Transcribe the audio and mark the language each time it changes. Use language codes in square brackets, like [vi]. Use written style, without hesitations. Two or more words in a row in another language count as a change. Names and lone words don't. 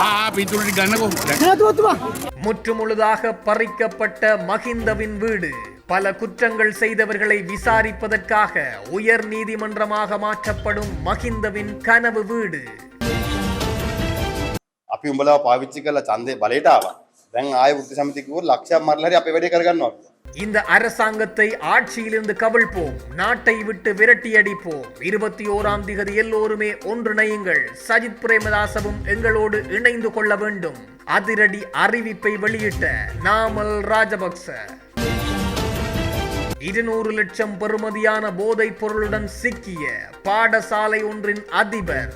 [ta] முற்றுமுழுதாக பறிக்கப்பட்ட மஹிந்தவின் வீடு பல குற்றங்கள் செய்தவர்களை விசாரிப்பதற்காக உயர் நீதிமன்றமாக மாற்றப்படும் மஹிந்தவின் கனவு வீடு. [si] අපි උඹලා පාවිච්චි කරලා ඡන්දේ බලයට ආවා. දැන් ආයෙ වෘත්ති සමිතිය කිව්වොත් ලක්ෂයක් මරලා හරි අපේ වැඩේ කරගන්නවා. [ta] இந்த அரசாங்கத்தை ஆட்சியிலிருந்து கவிழ்ப்போம், நாட்டை விட்டு விரட்டியடிப்போம். 21ஆம் திகதி எல்லோருமே ஒன்றிணையுங்கள். சஜித் பிரேமதாசவும் எங்களோடு இணைந்து கொள்ள வேண்டும். அதிரடி அறிவிப்பை வெளியிட்ட நாமல் ராஜபக்ச. 200 லட்சம் பெறுமதியான போதைப் பொருளுடன் சிக்கிய பாடசாலை ஒன்றின் அதிபர்.